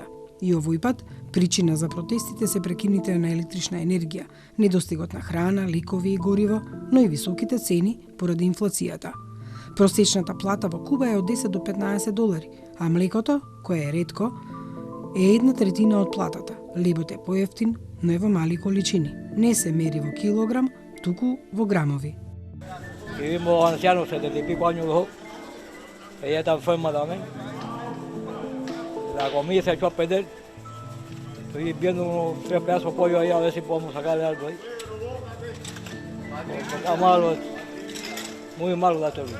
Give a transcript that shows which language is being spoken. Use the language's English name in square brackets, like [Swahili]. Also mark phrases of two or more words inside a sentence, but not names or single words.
[Macedonian] И овој пат, причина за протестите се прекините на електрична енергија, недостигот на храна, лекови и гориво, но и високите цени поради инфлацијата. Просечната плата во Куба е од 10 до 15 долари, а млекото, кое е ретко, е 1/3 од платата. Лебот е поевтин, но е во мали количини. Не се мери во килограм, туку во грамови. [Spanish] Vivimos ancianos, 70 y pico años los dos. Ella está enferma también. La comida se echó a perder. Estoy viendo unos 3 pedazos de pollo ahí a ver si podemos sacarle algo ahí. Está malo, muy malo la vida.